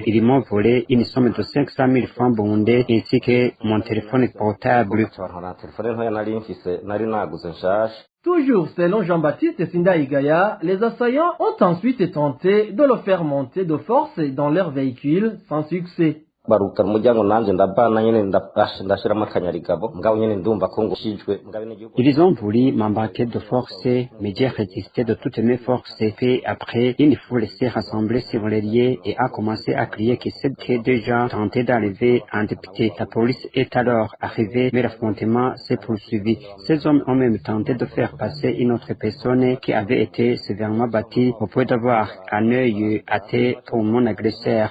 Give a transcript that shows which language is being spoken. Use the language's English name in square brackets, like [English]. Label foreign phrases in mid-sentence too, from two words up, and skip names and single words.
[French] Ils m'ont volé une somme de 500 000 francs burundais ainsi que mon téléphone portable. Toujours selon Jean-Baptiste Sinda Igaya, les assaillants ont ensuite tenté de le faire monter de force dans leur véhicule sans succès. [Rundi] baruka umuryango nanje ndabana nyene ndashiramo akanyarigabo mugabo nyene ndumva ko ngushijwe mugabo n'igihugu. [French] Ils ont voulu m'embarquer de force, mais j'ai résisté de toutes mes forces. Puis après, une foule s'est rassemblée sur les lieux et a commencé à crier que c'était déjà tenté d'arriver en député. La police est alors arrivée, mais l'affrontement s'est poursuivi. Ces hommes ont même tenté de faire passer une autre personne qui avait été sévèrement battue au point d'avoir un œil athée pour mon agresseur.